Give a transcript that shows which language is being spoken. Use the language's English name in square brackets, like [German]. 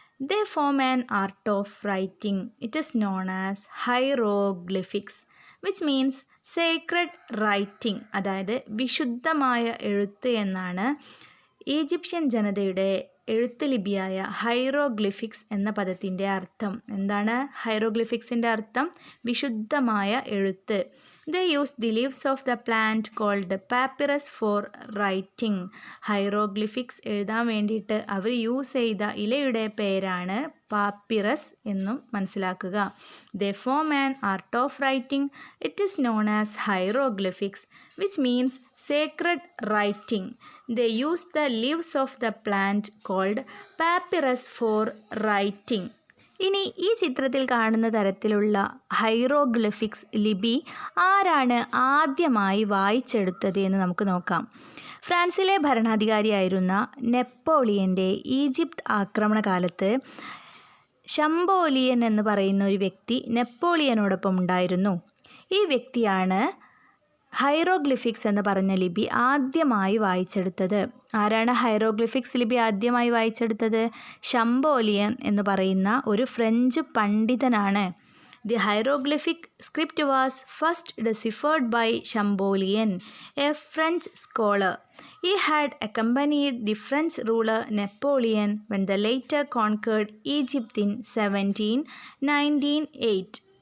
[English] They form an art of writing. It is known as hieroglyphics which means sacred writing. [Malayalam] അതായത് വിശുദ്ധമായ എഴുത്ത് എന്നാണ് Egyptian ജനതയുടെ എഴുത്ത് ലിപിയായ ഹൈറോഗ്ലിഫിക്സ് എന്ന പദത്തിൻ്റെ അർത്ഥം. എന്താണ് ഹൈറോഗ്ലിഫിക്സിൻ്റെ അർത്ഥം? വിശുദ്ധമായ എഴുത്ത്. [English] They used the leaves of the plant called papyrus for writing. [Malayalam] Hieroglyphics എഴുതാൻ വേണ്ടിയിട്ട് അവർ യൂസ് ചെയ്ത ഇലയുടെ പേരാണ് പാപ്പിറസ് എന്നും മനസ്സിലാക്കുക. [English] They form an art of writing. It is known as hieroglyphics, which means sacred writing. They use the leaves of the plant called papyrus for writing. [Malayalam] ഇനി ഈ ചിത്രത്തിൽ കാണുന്ന തരത്തിലുള്ള ഹൈറോഗ്ലിഫിക്സ് ലിപി ആരാണ് ആദ്യമായി വായിച്ചെടുത്തത് എന്ന് നമുക്ക് നോക്കാം. ഫ്രാൻസിലെ ഭരണാധികാരിയായിരുന്ന നെപ്പോളിയൻ്റെ ഈജിപ്ത് ആക്രമണകാലത്ത് ഷംബോലിയൻ എന്ന് പറയുന്ന ഒരു വ്യക്തി നെപ്പോളിയനോടൊപ്പം ഉണ്ടായിരുന്നു. ഈ വ്യക്തിയാണ് ഹൈറോഗ്ലിഫിക്സ് എന്ന് പറഞ്ഞ ലിപി ആദ്യമായി വായിച്ചെടുത്തത് ആരാണ്? ഹൈറോഗ്ലിഫിക്സ് ലിപി ആദ്യമായി വായിച്ചെടുത്തത് ഷംബോലിയൻ എന്ന് പറയുന്ന ഒരു ഫ്രഞ്ച് പണ്ഡിതനാണ്. [English] The hieroglyphic script was first deciphered by Champollion, a French scholar. He had accompanied the French ruler Napoleon when the latter conquered Egypt in 1798.